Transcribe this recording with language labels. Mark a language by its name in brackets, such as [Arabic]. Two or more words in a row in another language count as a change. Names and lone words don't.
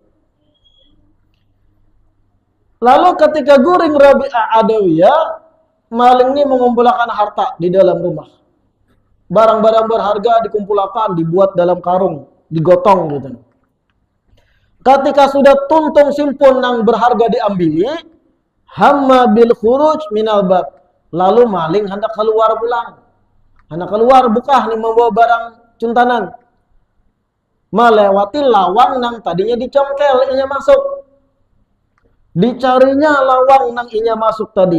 [Banjar] Lalu ketika guring Rabi'ah Adawiyah, maling ini mengumpulkan harta di dalam rumah. [Indonesian] Barang-barang berharga dikumpulkan, dibuat dalam karung, digotong gitu. [Banjar] Ketika sudah tuntung simpun yang berharga diambil, [Arabic] هم بالخروج من الباب. [Banjar] Lalu maling hendak keluar pulang. Hendak keluar buka nih membawa barang cuntanan. Melewati lawang yang tadinya dicongkel, inya masuk. Dicarinya lawang yang inya masuk tadi.